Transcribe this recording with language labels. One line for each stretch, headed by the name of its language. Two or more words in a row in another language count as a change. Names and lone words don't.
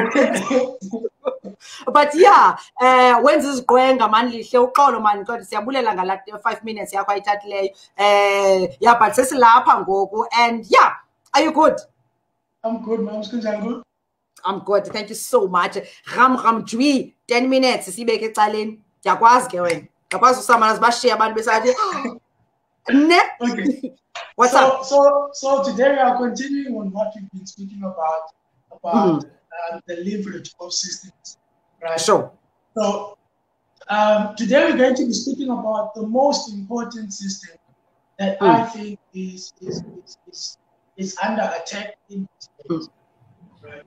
English: But yeah,
Xhosa: wenza iziqwenga mani lihle uxolo mani kodwa siyabulela ngala 5 minutes yakho ayithathileyo.
English: Yeah, but
Xhosa: sesilapha ngoku
English: and yeah, are you good? I'm good, ma'am. Kunjani? I'm good, thank you so much.
Xhosa: Ram Dwi 10 minutes sibeke ecaleni. Yakwazi ke wena. Yakwazi usamana sibashiya abantu besathi ne.
English: Okay. What's up? So today we are continuing on what we've been speaking about the leverage of systems, right? Sure. So today we're going to be speaking about the most important system that I think is under attack in this space, right?